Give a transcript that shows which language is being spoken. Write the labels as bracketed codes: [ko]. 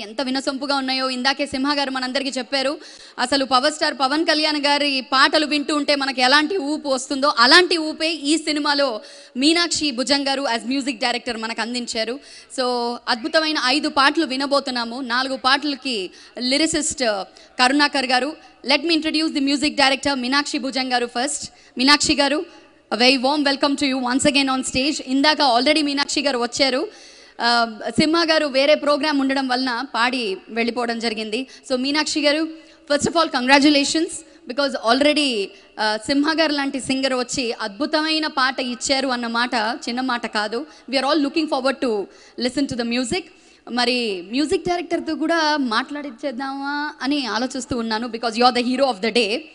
[te] ఎంత వినసొంపుగా ఉన్నాయో ఇందాకే సింహ గారు మనందరికీ చెప్పారు. అసలు పవర్ స్టార్ పవన్ కళ్యాణ్ గారి పాటలు వింటూ ఉంటే మనకి ఎలాంటి ఊపు వస్తుందో అలాంటి ఊపే ఈ సినిమాలో మీనాక్షి భుజంగ్ గారు [en] as music director [te] మనకు అందించారు. సో అద్భుతమైన 5 పాటలు వినబోతున్నాము. 4 పాటలకి లిరిసిస్ట్ కరుణాకర్ గారు. [en] Let me introduce the music director Meenakshi Bhujang garu first. Meenakshi garu, a very warm welcome to you once again on stage. [te] ఇందాక ఆల్రెడీ మీనాక్షి గారు వచ్చారు. సింహ గారు వేరే ప్రోగ్రామ్ ఉండడం వలన పాడి వెళ్ళిపోవడం జరిగింది. సో మీనాక్షి గారు, [en] first of all congratulations, [te] because already సింహ గారు లాంటి సింగర్ వచ్చి అద్భుతమైన పాట ఇచ్చారు అన్న మాట చిన్న మాట కాదు. [en] We're all looking forward to listen to the music. [te] మరి మ్యూజిక్ డైరెక్టర్తో కూడా మాట్లాడిచ్చేద్దామా అని ఆలోచిస్తూ ఉన్నాను, [en] Because you are the hero of the day.